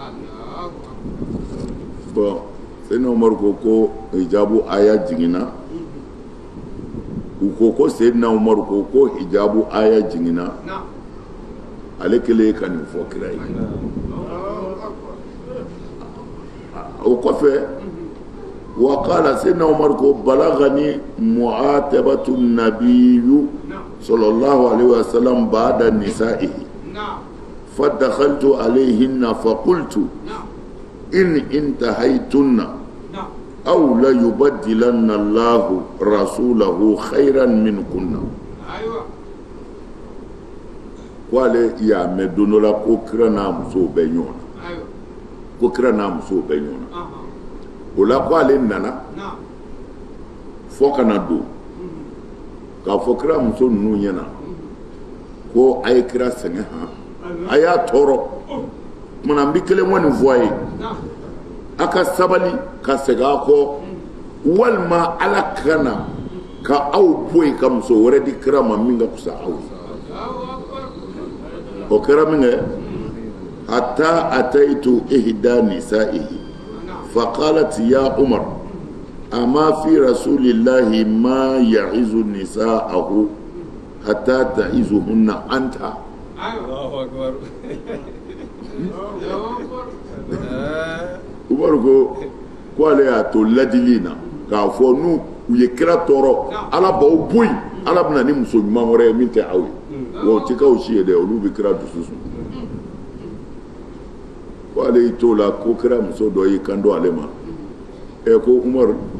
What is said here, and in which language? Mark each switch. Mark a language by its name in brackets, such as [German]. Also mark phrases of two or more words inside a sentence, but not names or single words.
[Bambara] bon Seydina Umaru ko hijabu aya jiginna u ko Seydina Umaru ko hijabu aya jiginna ale kelen ka nin fɔ kira ye o kɔfɛ [Arabic] وقال Seydina Umaru ko بلغني معاتبة النبي صلى الله عليه وسلم بعض نسائه فدخلت عليهن فقلت إن انتهيتن أو ليبدلن الله رسوله خيرا منكن [Bambara] wale ya medonola ko kira na muso bɛ ɲɔgɔn na ko kira na muso bɛ ɲɔgɔn na o la ko ale nana fɔ kana don k'a fɔ kira muso ninnu ɲɛna ko a ye kira sɛgɛn a y'a tɔɔrɔ kumana n bɛ kelen kɔni fɔ a ye a ka sabali ka segin a kɔ walima ala kana ka aw bɔ yen ka muso wɛrɛ di kira ma min ka fisa aw ye o kɛra min kɛ [Arabic] حتى أتيت إحدى نسائه فقالت يا عمر أما في رسول الله ما يعظ نساءه حتى تعظهن أنت. الله أكبر. [Bambara] Umaru ko ale y'a to ladili na k'a fɔ n'u ye kira tɔɔrɔ ala b'aw bɔ yen ala bɛna ni muso ɲuman wɛrɛ ye min tɛ aw ye wa o tɛ k'aw si ye dɛ olu bɛ kira dusu sun ko ale y'i to la ko kira muso dɔ y'i kanto ale ma ko Umaru